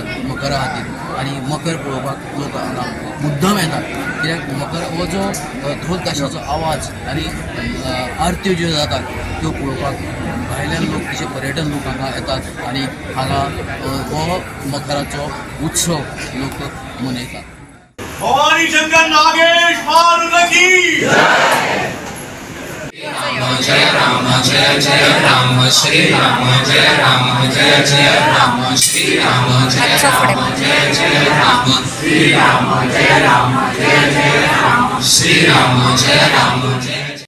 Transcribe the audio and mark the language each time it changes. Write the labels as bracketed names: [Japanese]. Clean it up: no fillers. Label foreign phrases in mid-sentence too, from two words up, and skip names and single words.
[Konkani] मकरा खातीर आनी मकर पळोवपाक लोक हांगा मुद्दम येतात कित्याक मकर हो जो ढोल ताशाचो आवाज आनी आरत्यो ज्यो जातात त्यो पळोवपाक भायल्यान लोक तशे पर्यटन लोक हांगा येतात आनी हांगा हो मकराचो उत्सव लोक मनयतात. [Hindi] भवानी शंकर नागेश मारुती की जय राम जय जय राम श्री राम जय राम जय जय राम श्री राम जय राम जय जय राम श्री राम जय राम जय जय राम श्री राम जय राम जय